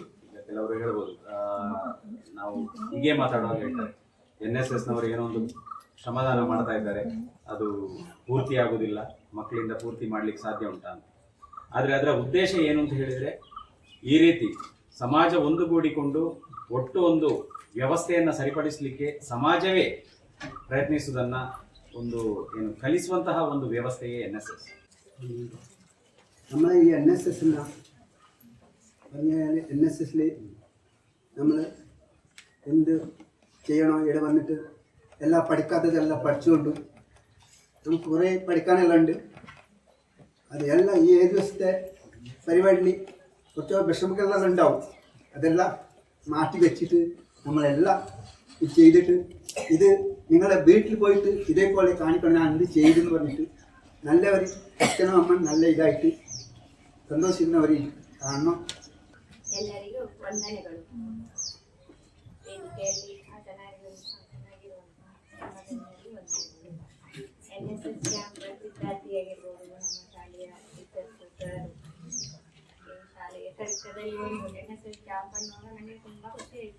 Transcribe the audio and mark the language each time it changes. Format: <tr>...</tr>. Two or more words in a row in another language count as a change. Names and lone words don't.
<kn>ಈಗ ಕೆಲವರು ಹೇಳ್ಬೋದು, ನಾವು ಹೀಗೆ ಮಾತಾಡುವಾಗ ಹೇಳ್ತಾರೆ NSSನವರು ಏನೋ ಒಂದು ಶ್ರಮದಾನ ಮಾಡ್ತಾ ಇದ್ದಾರೆ, ಅದು ಪೂರ್ತಿ ಆಗುವುದಿಲ್ಲ, ಮಕ್ಕಳಿಂದ ಪೂರ್ತಿ ಮಾಡ್ಲಿಕ್ಕೆ ಸಾಧ್ಯ ಉಂಟಾ ಅಂತ. ಆದರೆ ಅದರ ಉದ್ದೇಶ ಏನು ಅಂತ ಹೇಳಿದರೆ, ಈ ರೀತಿ ಸಮಾಜ ಒಂದುಗೂಡಿಕೊಂಡು ಒಟ್ಟು ಒಂದು ವ್ಯವಸ್ಥೆಯನ್ನು ಸರಿಪಡಿಸಲಿಕ್ಕೆ ಸಮಾಜವೇ ಪ್ರಯತ್ನಿಸುವುದನ್ನ ಒಂದು ಕಲಿಸುವಂತಹ ಒಂದು ವ್ಯವಸ್ಥೆಯೇ NSS.</kn> <ml>നമ്മൾ ഈ NSS പറഞ്ഞാൽ NSSൽ നമ്മൾ എന്ത് ചെയ്യണോ ഇവിടെ വന്നിട്ട് എല്ലാം പഠിക്കാത്തതെല്ലാം പഠിച്ചുകൊണ്ടു നമുക്ക് കുറേ പഠിക്കാനെല്ലാം ഉണ്ട്. അത് എല്ലാം ഈ 7 ദിവസത്തെ പരിപാടിയിൽ കുറച്ച് വിഷമങ്ങളെല്ലാം ഉണ്ടാവും. അതെല്ലാം മാറ്റി വെച്ചിട്ട് നമ്മളെല്ലാം ഇത് ചെയ്തിട്ട് ഇത് നിങ്ങളെ വീട്ടിൽ പോയിട്ട് ഇതേപോലെ കാണിക്കണം ഞാൻ എന്ത് ചെയ്തെന്ന് പറഞ്ഞിട്ട് നല്ലവർ അച്ഛനും അമ്മ നല്ല ഇതായിട്ട് സന്തോഷിക്കുന്നവർ കാണണം.</ml> <kn>ಎಲ್ಲರಿಗೂ ವಂದನೆಗಳು. ವೇದಿಕೆಯಲ್ಲಿ NSS ಕ್ಯಾಂಪ್ ವಿದ್ಯಾರ್ಥಿಯಾಗಿರ್ಬೋದು, ನಮ್ಮ ಶಾಲೆಯ ಶಾಲೆಯ ಕಲಿತದಲ್ಲಿ ಒಂದು NSS ಕ್ಯಾಂಪ್ ಅನ್ನುವಾಗ ನನಗೆ ತುಂಬಾ ಖುಷಿ ಆಯಿತು.</kn>